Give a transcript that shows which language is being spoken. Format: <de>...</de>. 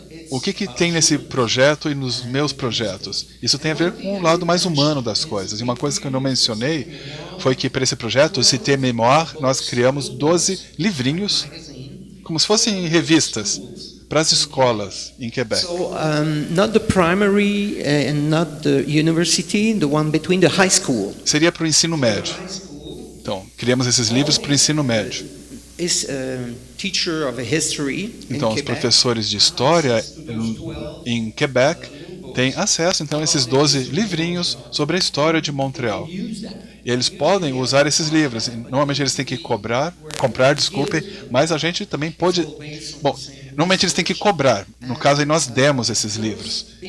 <pt>O que tem nesse projeto e nos meus projetos? Isso tem a ver com o lado mais humano das coisas. E uma coisa que eu não mencionei foi que para esse projeto, o Cité Mémoire, nós criamos 12 livrinhos, como se fossem revistas, para as escolas em Quebec.</pt> <en>So, not the primary and not the university, the one between the high school.</en> <pt>Seria para o ensino médio. Então, criamos esses livros para o ensino médio.</pt> <en>Is teacher of history in</en> <pt>Então, os</pt> <en>Quebec.</en> <pt>professores de história em Quebec têm acesso então a esses 12 livrinhos sobre a história de Montreal. E eles podem usar esses livros. Normalmente eles têm que comprar, mas a gente também pode... Bom, normalmente eles têm que cobrar. No caso, aí nós demos esses livros.</pt>